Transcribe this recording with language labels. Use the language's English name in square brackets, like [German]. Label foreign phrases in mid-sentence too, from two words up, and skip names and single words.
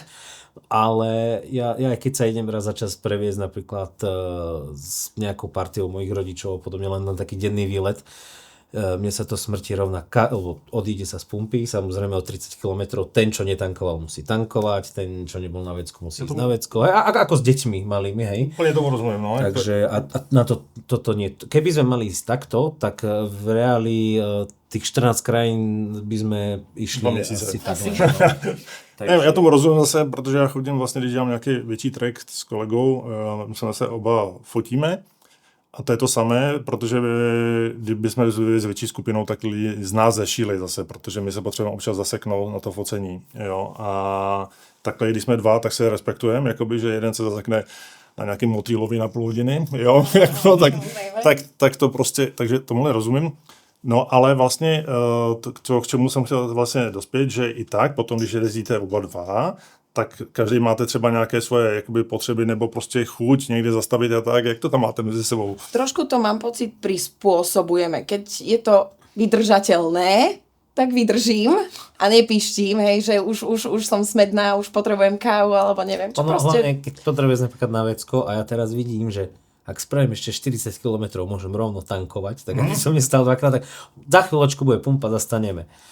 [Slovak] Ale ja aj keď sa idem raz za čas previesť napríklad s nejakou partiou mojich rodičov, podobne len na taký denný výlet, mne sa to smrti rovná, odíde sa z pumpy, samozrejme o 30 km, ten, čo netankoval, musí tankovať, ten, čo nebol na vecku, musí ísť na vecko. Ako s deťmi malými, hej. Úplne tomu rozumiem, no. Takže a na toto nie. Keby sme mali ísť takto, tak v reáli tých 14 krajín by sme išli asi tak. [Czech] Já tomu rozumím zase, protože já chodím vlastně, když dělám nějaký větší trek s kolegou, my se zase oba fotíme. A to je to samé, protože kdyby jsme byli s větší skupinou, tak lidi z nás zešíli zase, protože my se potřebujeme občas zaseknout na to focení. Jo? A takhle, když jsme dva, tak se respektujeme, jakoby, že jeden se zasekne na nějaký motýlovi na půl hodiny, jo? tak to prostě, takže tomu nerozumím. No ale vlastně, k čemu jsem chtěl vlastně dospět, že i tak, potom, když jezdíte oba dva, tak každý máte třeba nějaké svoje jakoby, potřeby nebo prostě chuť někde zastavit a tak. Jak to tam máte mezi sebou? [Slovak] Trošku to mám pocit prispôsobujeme. Keď je to vydržateľné, tak vydržím a nepíštím, hej, že už som smedná, už potrebujem kávu alebo neviem čo. Hlavne, keď potrebuješ napríklad na vecko a ja teraz vidím, že ak spravím ešte 40 km, môžem rovno tankovať, tak ak som nestal dvakrát, tak za chvíľočku bude pumpa, zastaneme.